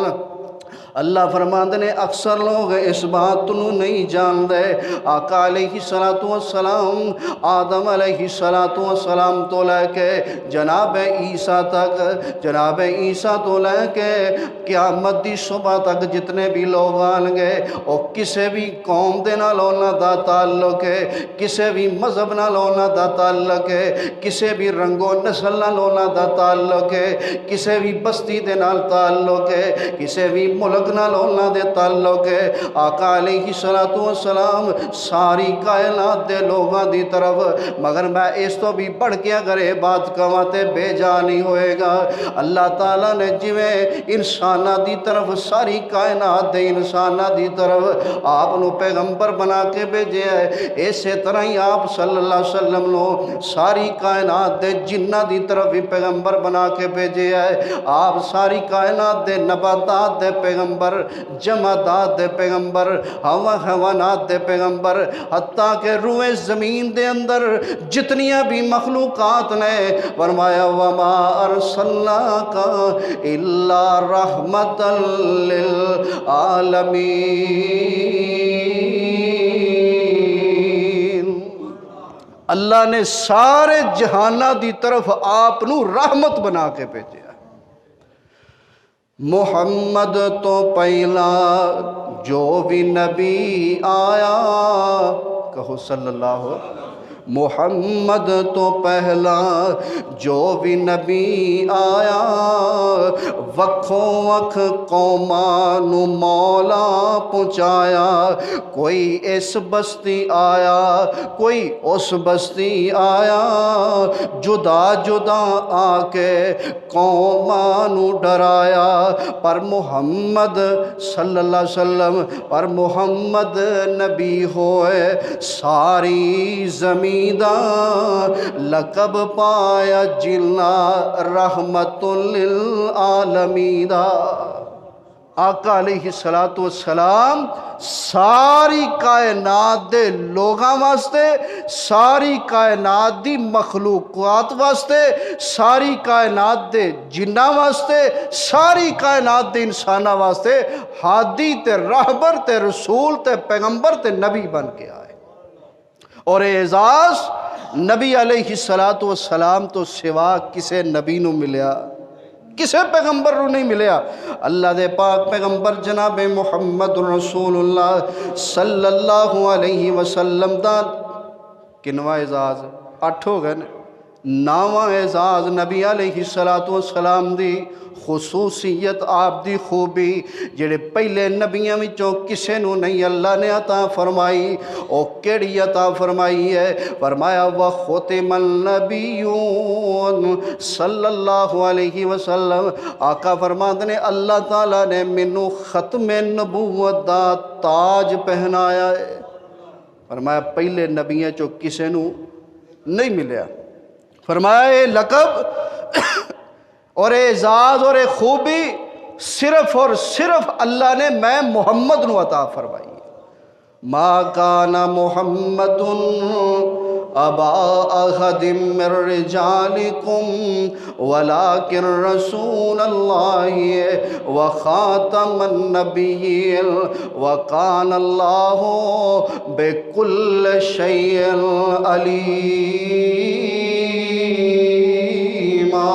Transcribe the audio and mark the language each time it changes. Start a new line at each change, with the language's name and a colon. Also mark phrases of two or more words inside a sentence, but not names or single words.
Punjabi: اللہ فرماندے نے اکثر لوگ اس بات تو نہیں جان دے۔ آقا
Arabic: علیہ السلام
Punjabi: آدم
Arabic: علیہ السلام
Punjabi: تو لے کے جناب عیسیٰ تک، جناب عیسیٰ تو لے کے قیامت دی صبح تک جتنے بھی لوگ آن گے، اور کسے بھی قوم دے نال انہاں دا تعلق ہے، کسے بھی مذہب نال انہاں دا تعلق ہے، کسے بھی رنگ و نسل نال انہاں دا تعلق ہے، کسے بھی بستی دے نال تعلق ہے، کسے بھی ملک نال انہاں دے تعلق ہے۔ آقا
Arabic: علیہ السلام
Punjabi: ساری کائنات دے لوگاں دی طرف، مگر میں اس تو بھی بڑھ کے اگر یہ بات کہاں تے بے جا نہیں ہوئے گا۔ اللہ تعالیٰ نے جویں انسانہ دی طرف، ساری کائنات دے انسانہ دی طرف آپ نو پیغمبر بنا کے بھیجے ہے، اسی طرح ہی آپ
Arabic: صلی اللہ علیہ وسلم
Punjabi: نو ساری کائنات دے جنہ دی طرف بھی پیغمبر بنا کے بھیجے ہے۔ آپ ساری کائنات دے نباتات دے پیغمبر، جمادات دے پیغمبر، حیوانات دے پیغمبر، حتیٰ کہ روئے زمین دے اندر جتنیاں بھی مخلوقات نے، فرمایا
Arabic: وَمَا أَرْسَلْنَاكَ إِلَّا رَحْمَةً لِلْعَالَمِينَ۔
Punjabi: اللہ نے سارے جہانہ دی طرف آپ نو رحمت بنا کے بھیجے۔ محمد تو پہلا جو بھی نبی آیا، کہو
Arabic: صلی اللہ علیہ وسلم۔
Punjabi: محمد تو پہلا جو بھی نبی آیا، وکھوں وکھ قوماں نو مولا پہنچایا، کوئی اس بستی آیا، کوئی اس بستی آیا، جدا جدا آ کے قوماں نو ڈرایا، پر محمد
Arabic: صلی اللہ علیہ وسلم،
Punjabi: پر محمد نبی ہوئے ساری زمین دا لقب پایا جلنا رحمت للعالمین دا۔ آقا
Arabic: علیہ السلام
Punjabi: ساری کائنات دے لوگاں واسطے، ساری کائنات دی مخلوقات واسطے، ساری کائنات دے جنہ واسطے، ساری کائنات دے انسانہ واسطے ہادی تے راہبر تے رسول تے پیغمبر تے نبی بن کے آئے۔ اور اعزاز نبی
Arabic: علیہ السلام
Punjabi: تو سوا کسے نبی نو ملیا، کسے پیغمبر نو نہیں ملیا۔ اللہ دے پاک پیغمبر جناب محمد
Arabic: رسول اللہ صلی اللہ علیہ وسلم
Punjabi: دا کنواں اعزاز 8 ہو گئے، 9واں اعزاز نبی
Arabic: علیہ السلام
Punjabi: دی خصوصیت، آپ دی خوبی جڑے پہلے نبیاں وچوں کسے نو نہیں اللہ نے عطا فرمائی، او کیڑی عطا فرمائی ہے؟
Arabic: فرمایا وختم النبیون صلی اللہ علیہ وسلم۔
Punjabi: آقا فرماندے نے
Arabic: اللہ تعالیٰ
Punjabi: نے مینوں ختم نبوت دا تاج پہنایا ہے۔ فرمایا پہلے نبیاں چوں کسے نو نہیں ملیا۔ فرمایا یہ لقب اور اعزاز اور خوبی صرف اور صرف اللہ نے میں محمد نو عطا فرمائی۔
Arabic: ما کان محمد ابا احد من رجالکم ولکن رسول اللہ وخاتم النبیین وکان اللہ بکل شیء علیم۔